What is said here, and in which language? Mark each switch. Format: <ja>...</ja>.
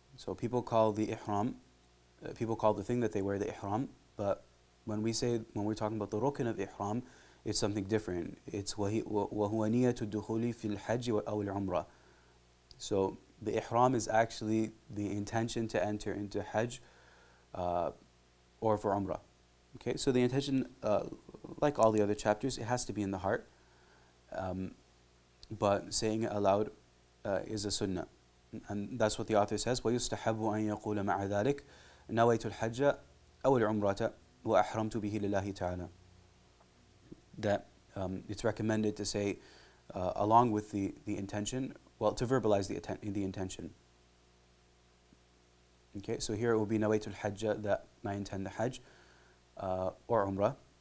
<en>So people call the ihram, people call the thing that they wear the ihram, but when we're talking about the rukn of ihram, it's something different. It's</en> <ar>وَهُوَ نِيَّةُ الدُّخُولِ فِي الْحَجِّ أَوْ الْعُمْرَةِ.</ar> <en>So the ihram is actually the intention to enter into Hajj or for Umrah. Okay, so the intention, like all the other chapters, it has to be in the heart. But saying it aloud is a sunnah. And that's what the author says,</en> <ar>وَيُسْتَحَبُّ أَن يَقُولَ مَعَ ذَلِكَ نَوَيْتُ الْحَجَّ أَوْ الْعُمْرَةَ وَأَحْرَمْتُ بِهِ لِلَّهِ تَعَالَى.</ar> <en>That it's recommended to say along with the intention, well, to verbalize the intention. Okay, so here it will be nawaitul hajj, that I intend the Hajj or Umrah.</en>